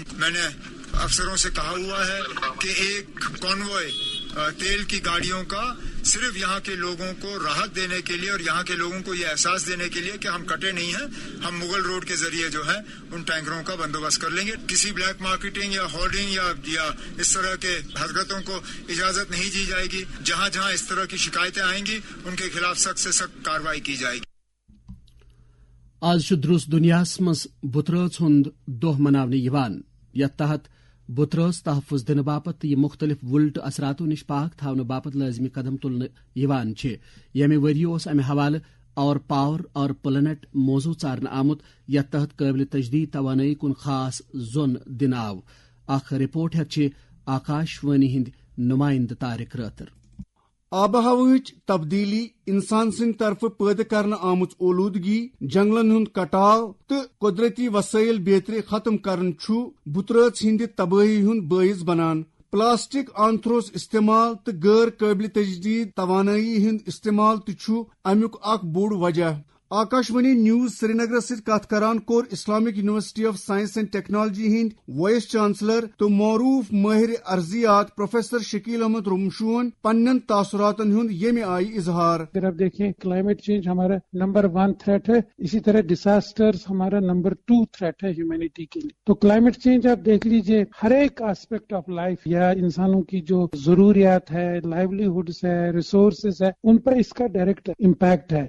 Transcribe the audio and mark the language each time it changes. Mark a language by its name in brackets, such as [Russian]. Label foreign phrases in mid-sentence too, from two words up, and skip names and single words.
[Urdu] میں نے افسروں سے کہا ہوا ہے کہ ایک کانوائے تیل کی گاڑیوں کا صرف یہاں کے لوگوں کو راحت دینے کے لیے اور یہاں کے لوگوں کو یہ احساس دینے کے لیے کہ ہم کٹے نہیں ہیں، ہم مغل روڈ کے ذریعے جو ہے ان ٹینکروں کا بندوبست کر لیں گے. کسی [English] black marketing [Urdu] یا ہولڈنگ یا اس طرح کے حرکتوں کو اجازت نہیں دی جائے گی. جہاں جہاں اس طرح کی شکایتیں آئیں گی ان کے خلاف سخت سے سخت کارروائی کی جائے گی. [Kashmiri] آز چھُ دُرُس دُنیاہس منٛز بُترٲژ ہُنٛد دۄہ مناونہٕ یِوان. یتھ تحت بُترٲژ تحفظ دِنہٕ باپتھ تہٕ یہِ مُختٔلِف وٕلٹہٕ اثراتو نِش پاک تھاونہٕ باپتھ لٲزمی قدم تُلنہٕ یِوان چھِ. ییٚمہِ ؤرۍ اوس امہِ حوالہٕ اور پاور اور پلانٹ موضوع ژارنہٕ آمُت یتھ تحت قٲبلِ تجدید توانٲیی کُن خاص زوٚن دِنہٕ آو. اکھ رپورٹ ہٮ۪تھ چھِ آکاشوانی ہند نمائندہ طارق راتر۔ آب و ہوچ تبدیلی، انسان سند طرف پیدہ کرنے آمت اولودگی، جنگلن ہند کٹاو تو قدرتی وسائل بیتری ختم کرن چھو بطرات ہند تباہی ہند باعث بنان۔ پلاسٹک آنتھروس استعمال تو غیر قابل تجدید توانائی ہند استعمال تہ امیک اخ بوڑ وجہ۔ آکاشوانی نیوز سری نگر ست کت کران کور اسلامک یونیورسٹی آف سائنس اینڈ ٹیکنالوجی ہند [English] vice chancellor [Kashmiri] تو معروف ماہر ارضیات پروفیسر شکیل احمد رمشون پنن تاثراتن ہند یمہ آئی اظہار۔ [Urdu] اگر آپ دیکھیں [English] climate change [Urdu] ہمارا [English] number 1 threat [Urdu] ہے، اسی طرح ڈیزاسٹرز ہمارا [English] number 2 threat [Urdu] ہے ہیومینٹی کے لیے۔ تو [English] climate change [Urdu] آپ دیکھ لیجئے ہر ایک [English] aspect of life [Urdu] یا انسانوں کی جو ضروریات ہے، لائیولیہڈز ہے، ریسورسز ہے، ان پر اس کا [English] direct impact [Urdu] ہے۔